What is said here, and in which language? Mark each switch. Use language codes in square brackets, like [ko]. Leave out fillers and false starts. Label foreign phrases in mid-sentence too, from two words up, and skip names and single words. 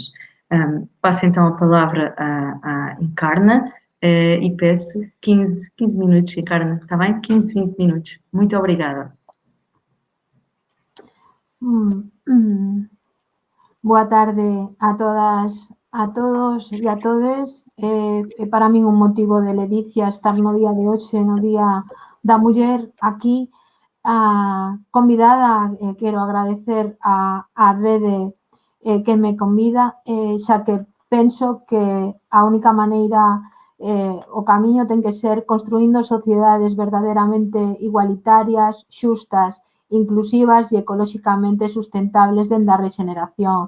[pt] Passo então a palavra à Encarna e peço 15 minutos, Encarna, está bem? 15, 20 minutos. Muito obrigada. Boa tarde a todas, a todos e a todes. [gl] É para min un motivo de ledicia estar no día de hoxe, no Día da Muller, aquí. Convidada, quero agradecer a rede que me convida, xa que penso que a única maneira, o camiño ten que ser construindo sociedades verdadeiramente igualitarias, xustas, inclusivas e ecolóxicamente sustentables dende a regeneración.